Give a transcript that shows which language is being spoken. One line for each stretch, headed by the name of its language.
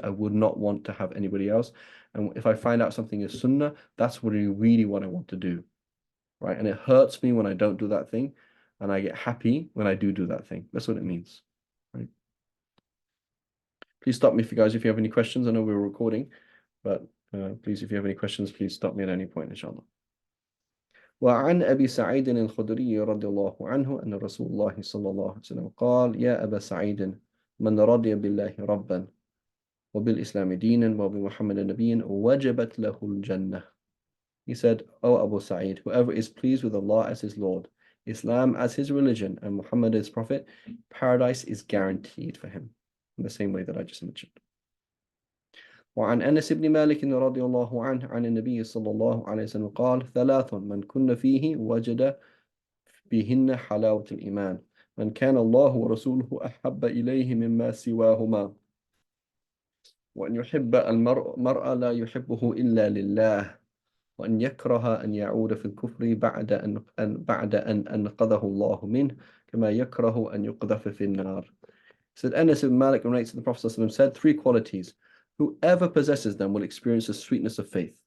English: I would not want to have anybody else. And if I find out something is sunnah, that's really what I want to do, right? And it hurts me when I don't do that thing, and I get happy when I do that thing. That's what it means, right? Please stop me if you guys, if you have any questions. I know we're recording, but please, if you have any questions, please stop me at any point, inshallah.
Arabic: وعن أبي سعيد الخدري رضي الله عنه أن رسول الله صلى الله عليه وسلم قال يا أبا سعيد من رضي بالله ربا وبالإسلام دينا وبمحمد نبيا وجبت له الجنة.
English: He said, O Abu Sa'id, whoever is pleased with Allah as his Lord, Islam as his religion, and Muhammad as prophet, paradise is guaranteed for him. In the same way that I just mentioned.
Arabic: وعن أنس بن مالك رضي الله عنه عن النبي صلى الله عليه وسلم قال ثلاث من كن فيه وجد بهن حلاوة الإيمان من كان الله ورسوله أحب إليه مما سواهما وأن يحب المرء لا يحبه إلا لله وأن يكره أن يعود في الكفر بعد أن أنقذه الله منه كما يكره أن يقذف في النار.
English: Said Anas ibn Malik relates to the Prophet ﷺ said three qualities. Whoever possesses them will experience the sweetness of faith.